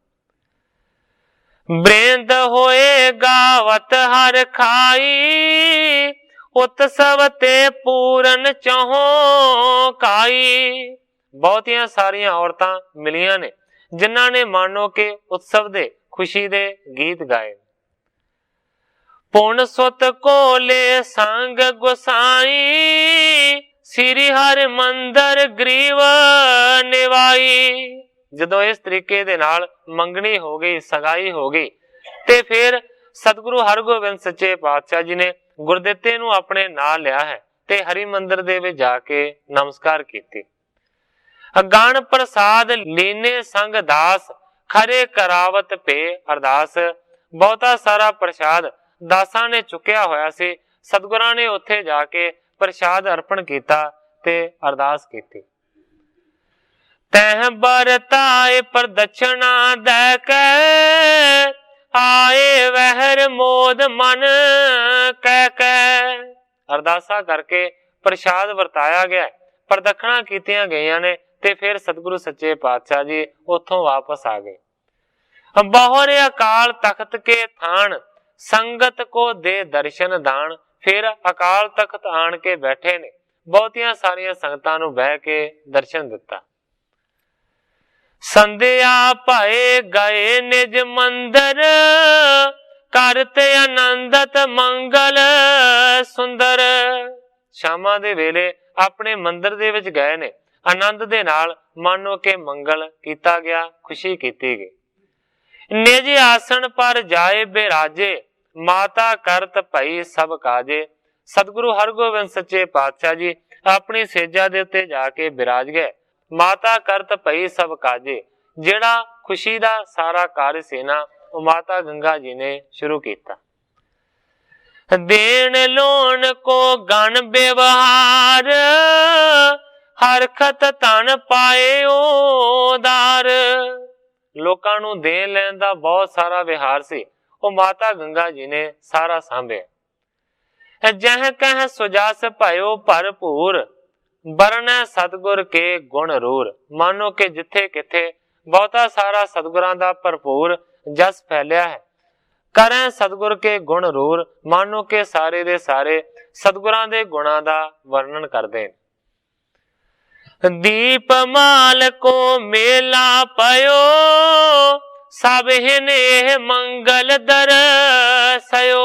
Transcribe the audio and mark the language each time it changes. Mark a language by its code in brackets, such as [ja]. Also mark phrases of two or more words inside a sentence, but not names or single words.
[pa] ਬ੍ਰਿੰਦ ਹੋਏ ਗਾਵਤ ਹਰ ਖਾਈ, ਉਤਸਵ ਤੇ ਪੂਰਨ ਚਹੋ ਕਾਈ। ਬਹੁਤੀਆਂ ਸਾਰੀਆਂ ਔਰਤਾਂ ਮਿਲੀਆਂ ਨੇ ਜਿਨ੍ਹਾਂ ਨੇ ਮਾਨੋ ਕੇ ਉਤਸਵ ਦੇ ਖੁਸ਼ੀ ਦੇ ਗੀਤ ਗਾਏ। ਪੁਨ ਸੁਤ ਕੋ ਲੇ ਸੰਗ ਗੋਸਾਈ, ਸ੍ਰੀ ਹਰਿ ਮੰਦਰ ਗ੍ਰੀਵ ਨਿਵਾਈ। ਜਦੋਂ ਇਸ ਤਰੀਕੇ ਦੇ ਨਾਲ ਮੰਗਣੀ ਹੋ ਗਈ, ਸਗਾਈ ਹੋ ਗਈ, ਤੇ ਫਿਰ ਸਤਿਗੁਰੂ ਹਰਗੋਬਿੰਦ ਸੱਚੇ ਪਾਤਸ਼ਾਹ ਜੀ ਨੇ ਗੁਰਦਿੱਤੇ ਨੂੰ ਆਪਣੇ ਨਾਲ ਲਿਆ ਹੈ ਤੇ ਹਰਿ ਮੰਦਰ ਦੇ ਵਿੱਚ ਜਾਕੇ ਨਮਸਕਾਰ ਕੀਤੀ। ਗਣ ਪ੍ਰਸਾਦ ਲੀਨੇ ਸੰਗ ਦਾਸ, ਖਰੇ ਕਰਾਵਤ ਪੇ ਅਰਦਾਸ। ਬਹੁਤਾ ਸਾਰਾ ਪ੍ਰਸਾਦ ਦਾਸਾਂ ਨੇ ਚੁੱਕਿਆ ਹੋਇਆ ਸੀ। ਸਤਿਗੁਰਾਂ ਨੇ ਉੱਥੇ ਜਾਕੇ ਪ੍ਰਸਾਦ ਅਰਪਣ ਕੀਤਾ ਤੇ ਅਰਦਾਸ ਕੀਤੀ। ਤਹ ਬਰਤਾਏ ਪ੍ਰਦੱਖਣਾ ਦੈ ਕੈ, ਆਏ ਵਹਿਰ ਮੋਦ ਮਨ ਕਹ ਕੈ। ਅਰਦਾਸਾਂ ਕਰਕੇ ਪ੍ਰਸਾਦ ਵਰਤਾਇਆ ਗਿਆ, ਪ੍ਰਦੱਖਣਾ ਕੀਤੀਆਂ ਗਈਆਂ ਨੇ ਤੇ ਫਿਰ ਸਤਿਗੁਰੂ ਸੱਚੇ ਪਾਤਸ਼ਾਹ ਜੀ ਉਥੋਂ ਵਾਪਸ ਆ ਗਏ। ਬਹੁਰ ਅਕਾਲ ਤਖ਼ਤ ਕੇ ਥਾਨ, ਸੰਗਤ ਕੋ ਦੇ ਦਰਸ਼ਨ ਦਾਨ। ਫਿਰ ਅਕਾਲ ਤਖ਼ਤ ਆਨ ਕੇ ਬੈਠੇ ਨੇ, ਬਹੁਤੀਆਂ ਸਾਰੀਆਂ ਸੰਗਤਾਂ ਨੂੰ ਬਹਿ ਕੇ ਦਰਸ਼ਨ ਦਿੱਤਾ। ਸੰਧਿਆ ਭਏ ਗਏ ਨਿਜ ਮੰਦਰ, ਕਰਤੇ ਆਨੰਦਤ ਮੰਗਲ ਸੁੰਦਰ। ਸ਼ਾਮਾਂ ਦੇ ਵੇਲੇ ਆਪਣੇ ਮੰਦਰ ਦੇ ਵਿੱਚ ਗਏ ਨੇ, ਆਨੰਦ ਦੇ ਨਾਲ ਮਾਨੋ ਕੇ ਮੰਗਲ ਕੀਤਾ ਗਿਆ, ਖੁਸ਼ੀ ਕੀਤੀ ਗਈ। ਨਿਜ ਆਸਨ ਪਰ ਜਾਏ ਬਿਰਾਜੇ, ਮਾਤਾ ਕਰਤ ਭਈ ਸਭ ਕਾਜੇ। ਸਤਿਗੁਰੂ ਹਰਗੋਬਿੰਦ ਸੱਚੇ ਪਾਤਸ਼ਾਹ ਜੀ ਆਪਣੀ ਸੇਜਾ ਦੇ ਉੱਤੇ ਜਾਕੇ ਬਿਰਾਜ ਗਏ। ਮਾਤਾ ਕਰਤ ਭਈ ਸਭ ਕਾਜੇ, ਜੇੜ੍ਹਾ ਖੁਸ਼ੀ ਦਾ ਸਾਰਾ ਕਾਰਜ ਸੀ ਨਾ ਉਹ ਮਾਤਾ ਗੰਗਾ ਜੀ ਨੇ ਸ਼ੁਰੂ ਕੀਤਾ। ਦੇਨ ਲੋਨ ਕੋ ਗਣ ਬਿਵਹਾਰ, ਹਰਖਤ ਤਨ ਪਾਏ ਉਦਾਰ। ਲੋਕਾਂ ਨੂੰ ਦੇਣ ਲੈਣ ਦਾ ਬਹੁਤ ਸਾਰਾ ਵਿਹਾਰ ਸੀ, ਉਹ ਮਾਤਾ ਗੰਗਾ ਜੀ ਨੇ ਸਾਰਾ ਸਾਂਭੇ। ਜਹ ਕਹ ਸੁਜਸ ਭਯੋ ਭਰਪੂਰ, ਬਰਨੈ ਸਤਿਗੁਰ ਕੇ ਗੁਣ ਰੂਰ। ਮਾਨੋ ਕੇ ਜਿਥੇ ਕਿਥੇ ਬਹੁਤਾ ਸਾਰਾ ਸਤਿਗੁਰਾਂ ਦਾ ਭਰਪੂਰ ਜਸ ਫੈਲਿਆ ਹੈ। ਕਰੈ ਸਤਿਗੁਰ ਕੇ ਗੁਣ ਰੂਰ, ਮਾਨੋ ਕਿ ਸਾਰੇ ਦੇ ਸਾਰੇ ਸਤਿਗੁਰਾਂ ਦੇ ਗੁਣਾਂ ਦਾ ਵਰਣਨ ਕਰਦੇ ਨੇ। ਦੀਪ ਮਾਲ ਕੋ ਮੇਲਾ ਪਇਓ, ਸਭ ਹਿਨੇ ਮੰਗਲ ਦਰਸਇਓ।